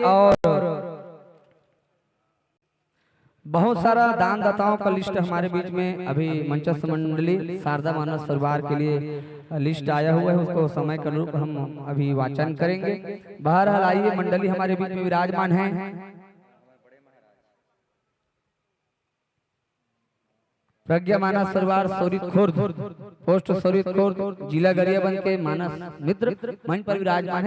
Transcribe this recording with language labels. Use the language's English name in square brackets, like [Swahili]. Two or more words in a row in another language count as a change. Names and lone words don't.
[Hindi] और बहुत सारा दानदाताओं का लिस्ट हमारे बीच में अभी मंचस्थ मंडली शारदा मानस परिवार के लिए लिस्ट आया हुआ है, उसको समय के अनुरूप हम अभी वाचन करेंगे। बहरहाल आइए, मंडली हमारे बीच में विराजमान है। प्रज्ञा मानस परिवार सोरित खुर्द, पोस्ट सोरित खुर्द, जिला गरियाबंद के मानस मित्र मंच पर विराजमान है।